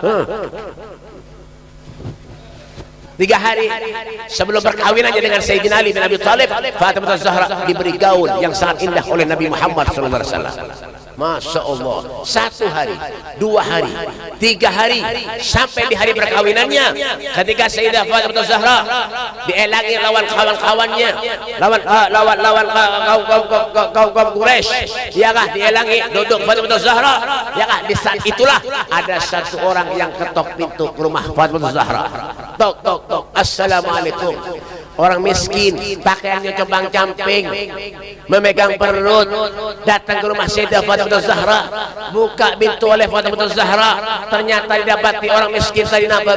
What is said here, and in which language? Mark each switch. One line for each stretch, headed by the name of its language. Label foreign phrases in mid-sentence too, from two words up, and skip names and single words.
Indonesian: 3 hari sebelum perkawinannya dengan Sayyidina Ali bin Abi Thalib, Fatimah Zahra diberi gaun yang sangat indah oleh Nabi Muhammad SAW.
Arabic: Masya Allah,
Indonesian: 1 hari, 2 hari, 3 hari, sampai di hari perkawinannya, ketika Sayyidah Fatimah Zahra dielangi lawan kawan-kawannya, lawan kaum Quraisy, ya kah dielangi duduk Fatimah Zahra, ya kah di saat itulah ada 1 orang yang ketok pintu rumah Fatimah Zahra. Tok tok tok, assalamualaikum. Orang miskin, pakaiannya compang-camping, memegang perut, datang ke rumah Sayyidah Fatimah Zahra, buka pintu oleh Fatimah Zahra, ternyata didapati orang miskin tadi napa?